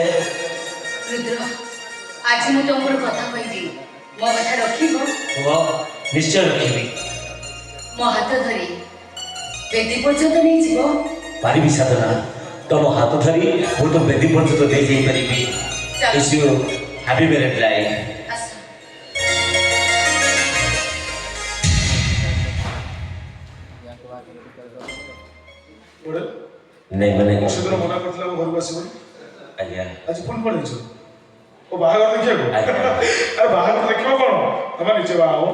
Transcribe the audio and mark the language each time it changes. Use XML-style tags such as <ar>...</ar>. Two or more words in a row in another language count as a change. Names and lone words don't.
<or>ରୁଦ୍ର ଆଜି ମୁଁ ତମର କଥା କହିବି ମୋ କଥା ରଖିବ କୁହ ନିଶ୍ଚୟ ରଖିବି। ମୋ ହାତ ଧରି ବେଦି ପର୍ଯ୍ୟନ୍ତ ନେଇଯିବ ପାରିବି ସାଧନା ତମ ହାତ ଧରି ମୁଁ ତ ବେଦି ପର୍ଯ୍ୟନ୍ତ ଦେଇ ଯାଇପାରିବି।</or> <en>Wish you happy married life.</en> <or>ଆସ ନାଇଁ ମାନେ ସେଦିନ ମନା କରିଥିଲା ମୋ ଘରକୁ ଆସିବନି ଆଜ୍ଞା ଆଜି ପୁଣି ପଳେଇଛ ଓ ବାହାଘର ଦେଖିବାକୁ ଆଜ୍ଞା ଆରେ ବାହାଘର ଦେଖିବ କଣ ତମେ ନିଜେ ବାହା ହବ</or>